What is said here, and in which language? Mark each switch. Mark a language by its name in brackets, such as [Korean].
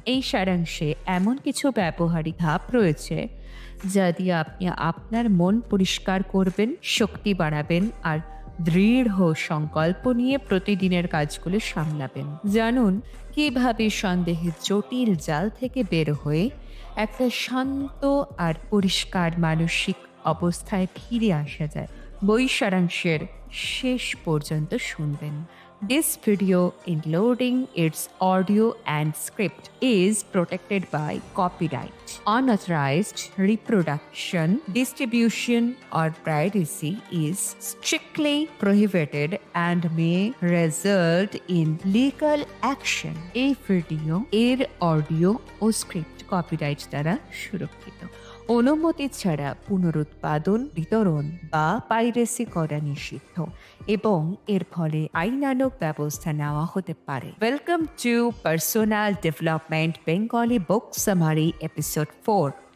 [Bangla] এই সারাংশে এমন কিছু ব্যবহারিক ধাপ রয়েছে যা দিয়ে আপনি আপনার মন পরিষ্কার করবেন, শক্তি বাড়াবেন আর দৃঢ় সংকল্প নিয়ে প্রতিদিনের কাজগুলো সামলাবেন। জানুন কিভাবে সন্দেহের জটিল জাল থেকে বের হয়ে একটা শান্ত আর পরিষ্কার মানসিক অবস্থায় ফিরে আসা যায়। বই সারাংশের শেষ পর্যন্ত শুনবেন। [English] This video, including its audio and script, is protected by copyright. Unauthorized reproduction, distribution, or piracy is strictly prohibited and may result in legal action. [Bangla] এই ভিডিও এর অডিও ও স্ক্রিপ্ট কপিরাইট দ্বারা সুরক্ষিত। অনুমতি ছাড়া পুনরুৎপাদন, বিতরণ বা পাইরেসি করা নিষিদ্ধ এবং এর ফলে আইনানুগ ব্যবস্থা নেওয়া হতে পারে। [English] Welcome to personal development Bengali book summary episode 4।